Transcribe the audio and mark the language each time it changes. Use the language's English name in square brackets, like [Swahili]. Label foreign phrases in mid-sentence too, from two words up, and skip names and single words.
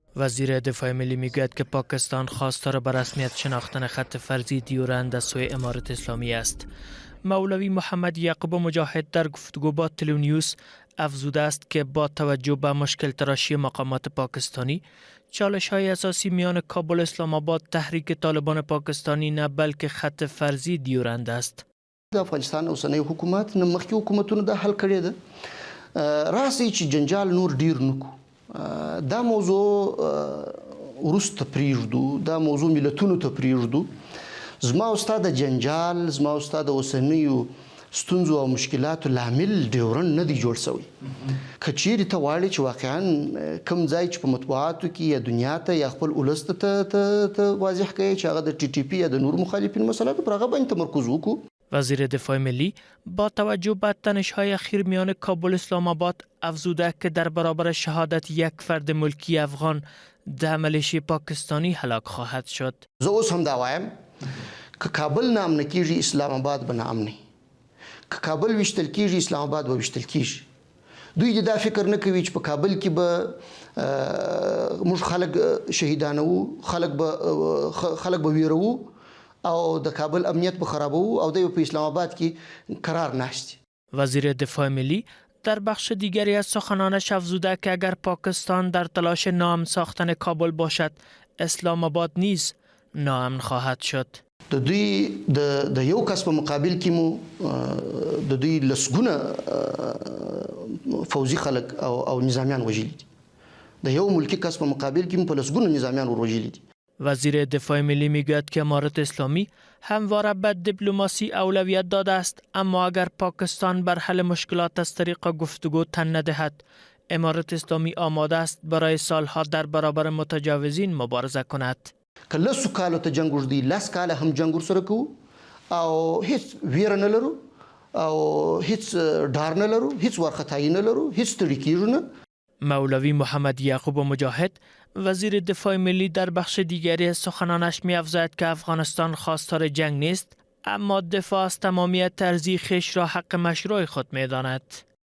[Persian] وزیر دفاع ملی میگوید که پاکستان خواستار به رسمیت شناختن خط فرضی دیورند از سوی امارت اسلامی است. مولوی محمد یعقوب مجاهد در گفتگو با تلونیوس افزوده است که با توجه به مشکل تراشی مقامات پاکستانی، چالش های اساسی میان کابل اسلام آباد تحریک طالبان پاکستانی نه بلکه خط فرضی دیورند است. [Pashto] د افغانستان اوسنی حکومت نه مخکې حکومتونو دا حل کړی ده. راسي چې جنجال نور ډیر نکو. دا موضوع وروسته پریږدو، دا موضوع ملتونو ته پریږدو. زما او ستا د جنجال، زما او ستا د اوسنیو ستونزو او مشکلاتو لامل ډیورنډ نه دی جوړ شوی. که چیرې ته غواړې چې واقعا کوم ځای چې په مطبوعاتو کې یا دنیا ته یا خپل ولس ته واضح کوي چې هغه د ټي ټي پی یا د نور مخالفین مسله ده، پر هغه باندې تمرکز وکړو. [Persian] وزیر دفاع ملی با توجه به تنش‌های اخیر میان کابل اسلام آباد افزوده که در برابر شهادت یک فرد ملکی افغان در ملیشه پاکستانی هلاک خواهد شد. [Pashto] زه اوس هم دا وایم که کابل نام نکیږي اسلام آباد به نام نه. که کابل وشتل کیږي اسلام آباد به وشتل کیږي. دوی دا فکر نه کوي چې په کابل کې به موږ خلک شهیدانو، خلک به ویرو او د کابل امنیت به خرابو او د په اسلام آباد کې قرار نشتی. [Persian] وزیر دفاع ملی در بخش دیگری از سخنانش افزوده که اگر پاکستان در تلاش ناامن ساختن کابل باشد، اسلام آباد نیز ناامن خواهد شد. [Pashto] د دوی د یو کس په مقابل کې مو د دوی لسګونه فوزي خلک او نظامیان وژلي دي. د یو ملکی کس په مقابل کې مو په لسګونه نظامیان وژلي دي. [Persian] وزیر دفاع ملی میگوید که امارت اسلامی همواره به دیپلماسی اولویت داده است، اما اگر پاکستان بر حل مشکلات از طریق گفتگو تن ندهد، امارت اسلامی آماده است برای سالها در برابر متجاوزین مبارزه کند. [Pashto] که لسو کالو ته جنگ وږدي، لس کاله هم جنگ ورسره کوو او هیڅ ویره نه لرو او هیڅ ډار نه لرو، هیڅ وارخطایي نه لرو، هیڅ ستړي کیږو نه. [Persian] مولوی محمد یعقوب مجاهد وزیر دفاع ملی در بخش دیگری از سخنانش می‌افزاید که افغانستان خواستار جنگ نیست، اما دفاع از تمامیت ارضی خویش را حق مشروع خود می‌داند.